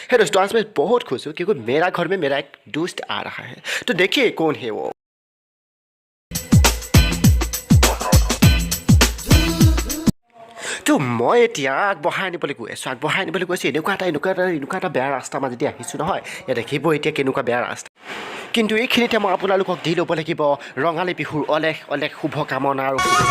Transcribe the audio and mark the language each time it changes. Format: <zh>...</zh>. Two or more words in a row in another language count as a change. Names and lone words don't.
<hi>दोस्तों आज मैं बहुत खुश हूँ क्योंकि मेरा घर में मेरा एक दोस्त आ रहा है तो देखिए कौन है वो</hi> <as>তো মই এতিয়া আগবঢ়াই আনিবলৈ গৈ আছোঁ এনেকুৱা এটা বেয়া ৰাস্তা মাজেদি আহিছোঁ নহয় ইয়াত দেখিব এতিয়া কেনেকুৱা বেয়া ৰাস্তা কিন্তু এইখিনিতে মই আপোনালোকক দি ল'ব লাগিব ৰঙালী বিহুৰ অলেখ অলেখ শুভকামনা আৰু</as>